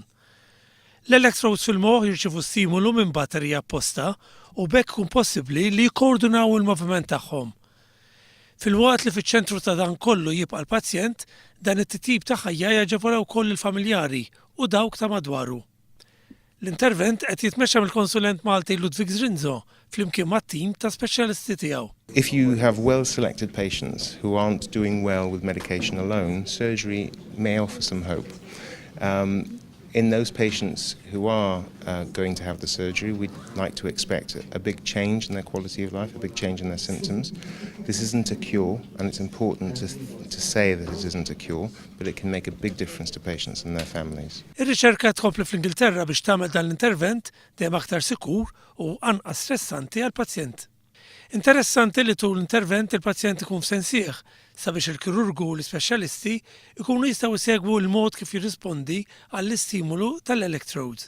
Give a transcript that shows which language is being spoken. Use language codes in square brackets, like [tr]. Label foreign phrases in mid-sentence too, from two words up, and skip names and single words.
[mt] L-electrodes fil-moħħ jirċievu stimulu minn batterija apposta u bekk ikun possibbli li jkoordinaw il-moviment tagħhom. Fil-waqt li fiċ-ċentru ta' dan kollu jibqa' l-pazjent, dan it-tip ta' ħajja jaġevolaw ukoll il-familjari u dawk ta' madwaru. L-intervent qed jitmexxa mill-konsulent Malti Ludwig Zrinzo flimkien mat-tim ta' speċjalisti tiegħu. [en] If you have well-selected patients who aren't doing well with medication alone, surgery may offer some hope. In those patients who are going to have the surgery, we'd like to expect a big change in their quality of life, a big change in their symptoms. This isn't a cure, and it's important to say that it isn't a cure, but it can make a big difference to patients and their families. [mt] Ir-riċerka tkompli fl-Ingilterra biex tagħmel dan l-intervent dejjem aktar sikur u anqas stressanti għall-pazjent. Interessanti li tul l-intervent il-pazjent ikun f'sensieħ sabiex il-kirurgu u l-ispeċjalisti ikunu jistgħu jsegwu l-mod kif jirrispondi għall-istimulu tal-electrodes.